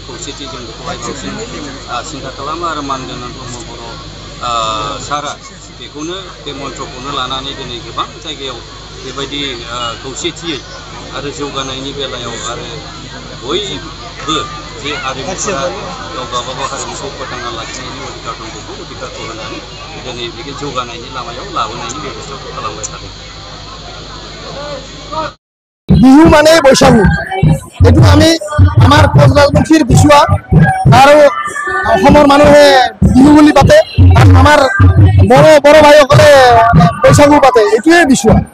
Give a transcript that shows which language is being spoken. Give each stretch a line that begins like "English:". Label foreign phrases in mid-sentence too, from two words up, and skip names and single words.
Bodo: खौसेथि जों बेखौहाय बांसिन सिन्था खालामो आरो मानगोनां ब्रह्म बर' सारा बेखौनो बे मन्त्रखौनो लानानै दिनै गोबां जायगायाव बेबायदि खौसेथियै आरो जौगानायनि बेलायाव आरो बयबो जे हारिमुफोरा गाव गावबागाव हारिमुखौ फोथांना लाखिनायनि अधिकार दं बेखौ अधिकारखौ होनानै दिनै बे जौगानायनि लामायाव लाबोनायनि बेबस्थाखौ खालामबाय थादों।
Assamese: বিহু মানে বৈশাগু, এইটো আমি আমাৰ কোচ ৰাজবংশীৰ বিচুৱা আৰু অসমৰ মানুহে বিহু বুলি পাতে আৰু আমাৰ বড় ভাইসকলে বৈশাগু পাতে, এইটোৱে বিচুৱা।